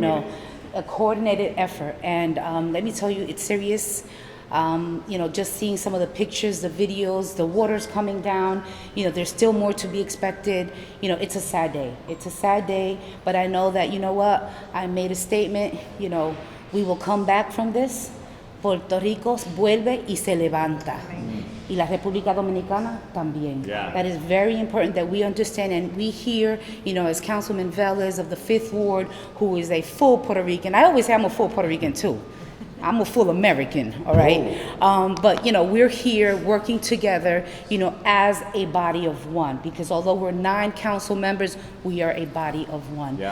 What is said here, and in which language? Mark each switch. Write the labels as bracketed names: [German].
[English] You know, a coordinated effort. And let me tell you, it's serious. You know, just seeing some of the pictures, the videos, the water's coming down, you know, there's still more to be expected. You know, it's a sad day. It's a sad day, but I know that, you know what, I made a statement, you know, we will come back from this. [Spanish] Puerto Rico vuelve y se levanta. Y la República Dominicana también. [English] That is very important that we understand, and we hear, you know, as Councilman Velez of the 5th Ward, who is a full Puerto Rican. I always say I'm a full Puerto Rican too. I'm a full American, all right? But, you know, we're here working together, you know, as a body of one, because although we're 9 council members, we are a body of one.